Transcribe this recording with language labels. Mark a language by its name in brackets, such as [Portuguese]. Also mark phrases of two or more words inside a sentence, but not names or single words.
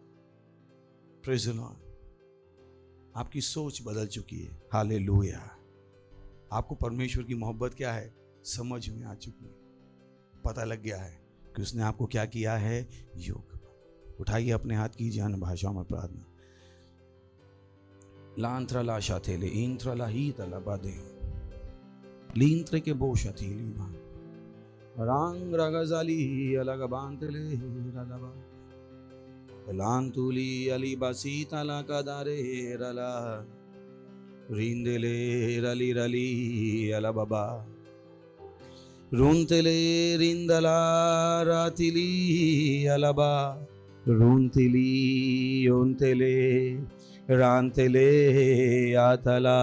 [English] praise the Lord. [Hindi] आपकी सोच बदल चुकी है। हालेलुया। आपको परमेश्वर की मोहब्बत क्या है समझ में आ चुकी है। पता लग गया है कि उसने आपको क्या किया है, योग। उठाइए अपने हाथ, कीजिए अन्य भाषाओं में प्रार्थना। लांत्रा ला शाथेले इंत्रा ला ही तला बादे लींत्रे के बोशा थी लीबा रांग रागजाली अलग बांतले रलबा लांतुली अली बासी तला कदारे रला रिंदेले रली रली अला बाबा रूंतेले रिंदला रातिली अलबा रूंतिली ओंतेले रांतेले आतला